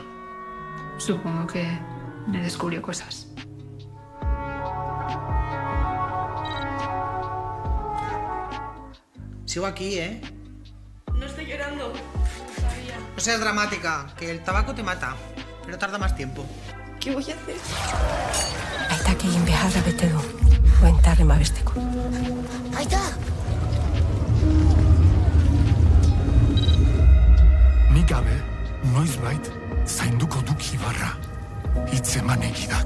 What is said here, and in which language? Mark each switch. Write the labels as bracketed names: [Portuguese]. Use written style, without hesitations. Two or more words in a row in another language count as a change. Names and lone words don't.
[Spanish] Supongo que me descubrió cosas. Sigo aquí, ¿eh? No estoy llorando. No seas dramática, que el tabaco te mata, pero tarda más tiempo. ¿Qué voy a hacer? [Basque] Aitak egin beharra bete du. Buentarrema besteko. Aita! Nik gabe, noizbait, zainduko duk Ibarra. Hitz eman egidak.